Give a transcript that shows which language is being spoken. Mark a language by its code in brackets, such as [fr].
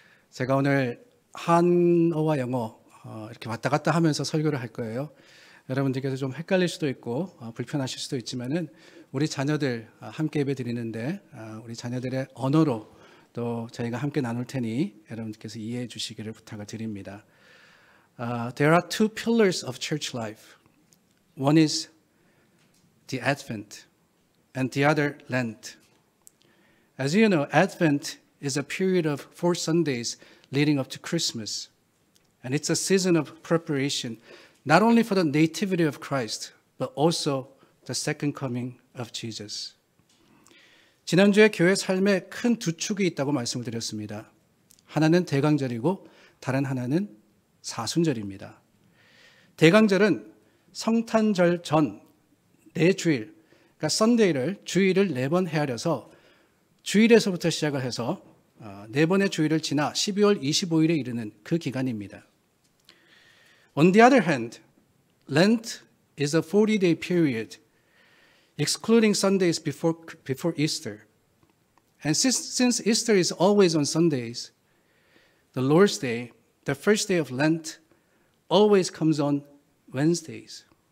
[ko] 제가 오늘 한어와 영어 이렇게 왔다 갔다 하면서 설교를 할 거예요. 여러분들께서 좀 헷갈릴 수도 있고 불편하실 수도 있지만은 우리 자녀들 함께 예배 드리는데 우리 자녀들의 언어로 또 저희가 함께 나눌 테니 여러분들께서 이해해 주시기를 부탁을 드립니다. [en] There are two pillars of church life. One is the Advent and the other Lent. As you know, Advent is a period of 4 Sundays leading up to Christmas. And it's a season of preparation, not only for the nativity of Christ, but also the second coming of Jesus. [ko] 지난주에 교회 삶에 큰 두 축이 있다고 말씀을 드렸습니다. 하나는 대강절이고 다른 하나는 사순절입니다. 대강절은 성탄절 전 4주일, 그러니까 썬데이를 주일을 4번 헤아려서 주일에서부터 시작을 해서 4번의 주일을 지나 12월 25일에 이르는 그 기간입니다. [en] On the other hand, Lent is a 40-day period excluding Sundays before Easter. And since Easter is always on Sundays, the Lord's Day, the first day of Lent, always comes on Wednesdays.